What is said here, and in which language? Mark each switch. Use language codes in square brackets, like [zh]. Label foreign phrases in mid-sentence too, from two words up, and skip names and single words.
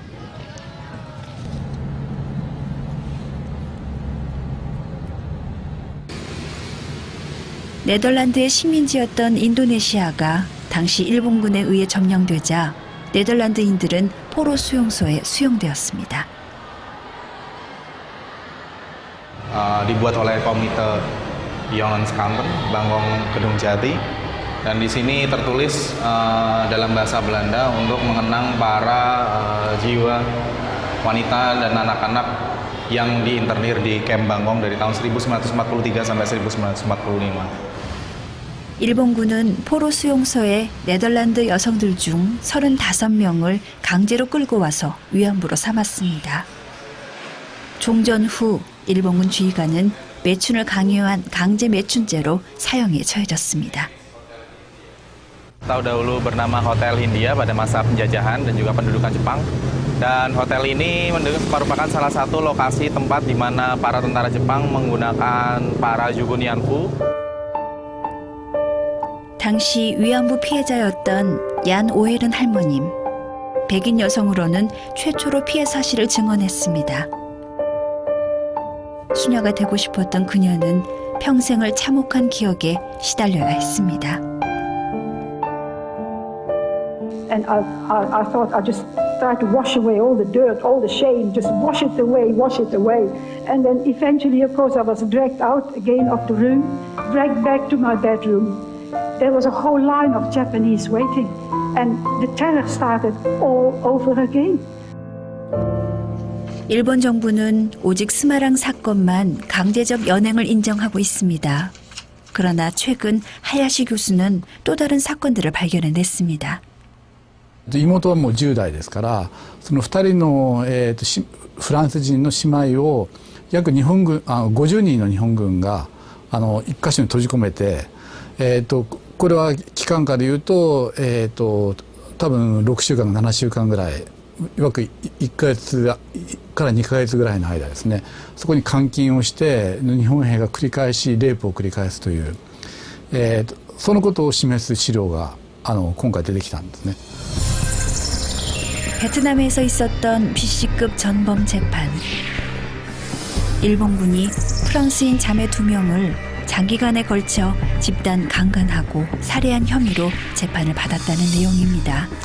[ko] 네덜란드의 식민지였던 인도네시아가 당시 일본군에 의해 점령되자 네덜란드인들은 포로 수용소에 수용되었습니다. [id] dibuat oleh Komite Jongens-Kampen, Bangkong Kedung Jati, dan di sini tertulis dalam bahasa Belanda untuk mengenang para jiwa wanita dan anak-anak yang diinternir di kamp Bangkong dari tahun 1943 sampai 1945. [ko] 일본군은 포로 수용소에 네덜란드 여성들 중 35명을 강제로 끌고 와서 위안부로 삼았습니다. 종전 후 일본군 지휘관은 매춘을 강요한 강제 매춘죄로 사형에 처해졌습니다. [id] Tahu dahulu bernama Hotel Hindia pada masa penjajahan dan juga pendudukan Jepang. Dan hotel ini merupakan salah satu lokasi tempat di mana para tentara Jepang menggunakan para jugunyanfu. [ko] 당시 위안부 피해자였던 얀 오헬은 할머님, 백인 여성으로는 최초로 피해 사실을 증언했습니다. 수녀가 되고 싶었던 그녀는 평생을 참혹한 기억에 시달려야 했습니다. [en] And I thought I'd just try to wash away all the dirt, all the shame, just wash it away. And then eventually, of course, I was dragged out again of the room, dragged back to my bedroom. There was a whole line of Japanese waiting, and the terror started all over again. [ko] 일본 정부는 오직 스마랑 사건만 강제적 연행을 인정하고 있습니다. 그러나 최근 하야시 교수는 또 다른 사건들을 발견해냈습니다. [ja] 妹はもう10代ですから、その2人の、フランス人の姉妹を約50人の日本軍が1カ所に閉じ込めて、これは期間からいうと、多分6週間か7週間ぐらい約1ヶ月から2ヶ月ぐらいの間ですね、そこに監禁をして日本兵が繰り返しレイプを繰り返すという、そのことを示す資料が今回出てきたんですね。 [ko] 베트남에서 있었던 BC급 전범 재판. 일본군이 프랑스인 자매 2명을 장기간에 걸쳐 집단 강간하고 살해한 혐의로 재판을 받았다는 내용입니다.